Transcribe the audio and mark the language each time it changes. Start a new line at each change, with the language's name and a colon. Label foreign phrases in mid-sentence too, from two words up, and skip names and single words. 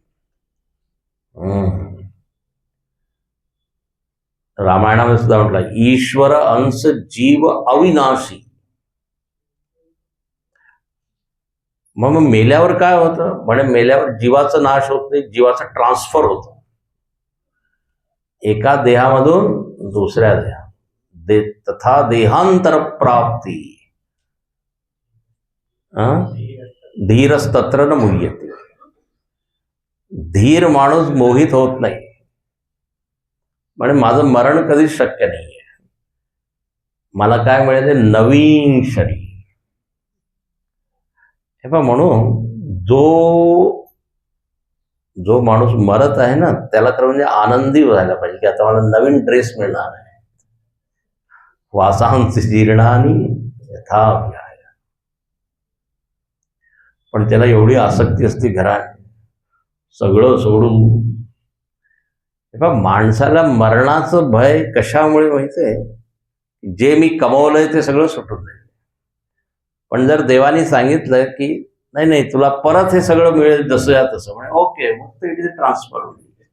Marathi: रामायणामध्ये सुद्धा म्हटलं
Awadhi: ईश्वर अंश जीव अविनाशी.
Marathi: मग मेल्यावर काय होतं? म्हणे मेल्यावर जीवाचा नाश होत नाही, जीवाचा ट्रान्सफर होतो एका देहामधून दुसऱ्या देहा.
Sanskrit: तथा देहांतर प्राप्ती धीरस्तत्र न मुह्यते.
Marathi: धीर माणूस मोहित होत नाही. म्हणजे माझं मरण कधीच शक्य नाहीये. मला काय मिळेल? नवीन शरीर. हे पहा, म्हणून जो माणूस मरत आहे ना त्याला तर म्हणजे आनंदी व्हायला पाहिजे की आता मला नवीन ड्रेस मिळणार आहे.
Sanskrit: वासांसी जीर्णानी यथा विहाय.
Marathi: पण त्याला एवढी आसक्ती असते घरात, सगळं सोडून. माणसाला मरणाचं भय कशामुळे माहितीये? जे मी कमवलंय ते सगळं सुटून जाईल. पण जर देवाने सांगितलं की नाही नाही तुला परत हे सगळं मिळेल जसं या तसं, म्हणजे ओके, मग ते इथे ट्रान्सफर होईल.